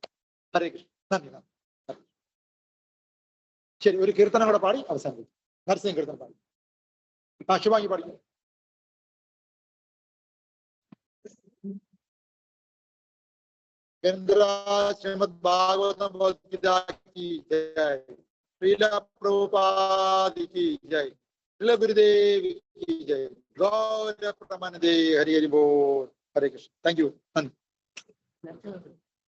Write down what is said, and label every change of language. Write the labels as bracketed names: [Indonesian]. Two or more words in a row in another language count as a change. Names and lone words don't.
[Malayalam] ഹരേ കൃഷ്ണ. നന്ദി. ശരി, ഒരു കീർത്തനം കൂടെ പാടി അവസാനിപ്പിക്കും. നരസിംഹ കീർത്തനം പാടി. ശുഭാംഗി പാടിക്കും. [Hindi] ശ്രീമദ് ഭാഗവതം की जय, श्रीला प्रभुपाद की जय, श्रील गुरुदेव की जय, गौर प्रमानंदे। हरि हरि बोल। हरे कृष्ण। [English] thank you.